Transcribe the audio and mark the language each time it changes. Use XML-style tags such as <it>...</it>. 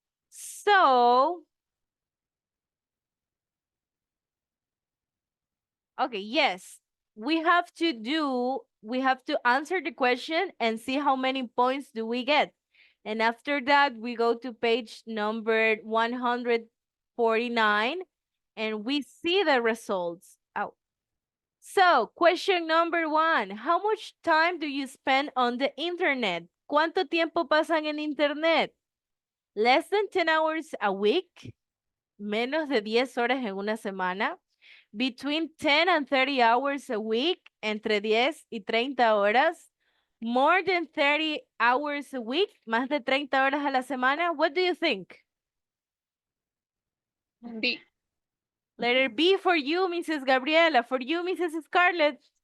<en>So, okay, yes, we have to answer the question and see how many points do we get. And after that, we go to page number 149 and we see the results. Oh. So, question number 1. How much time do you spend on the internet?</en> <es>¿Cuánto tiempo pasan en internet?</es> <en>Less than 10 hours a week.</en> <es>Menos de 10 horas en una semana.</es> <en>Between 10 and 30 hours a week.</en> <es>Entre 10 y 30 horas.</es> <en>More than 30 hours a week.</en> <es>Más de 30 horas a la semana.</es> <en>What do you think? B. Letter B for you, Mrs. Gabriela. For you, Mrs. Scarlett.</en>